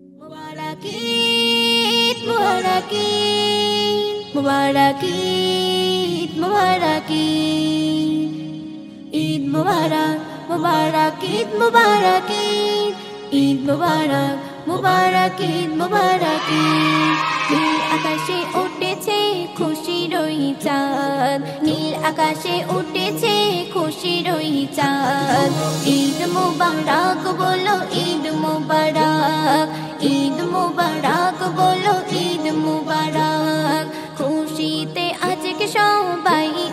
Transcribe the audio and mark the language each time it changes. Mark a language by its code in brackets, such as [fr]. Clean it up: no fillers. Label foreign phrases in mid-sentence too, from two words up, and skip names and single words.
[hi] मुबारक ईद मुबारक ईद मुबारक ईद मुबारक ईद मुबारक मुबारक ईद मुबारक ईद मुबारक मुबारक ईद मुबारक [bn] নীল আকাশে উঠেছে খুশির ওই চাঁদ নীল আকাশে উঠেছে খুশির ওই চাঁদ ঈদ মুবারক বলো ঈদ মুবারক ঈদ মুবারক বলো ঈদ মুবারক খুশিতে আজকে সবাই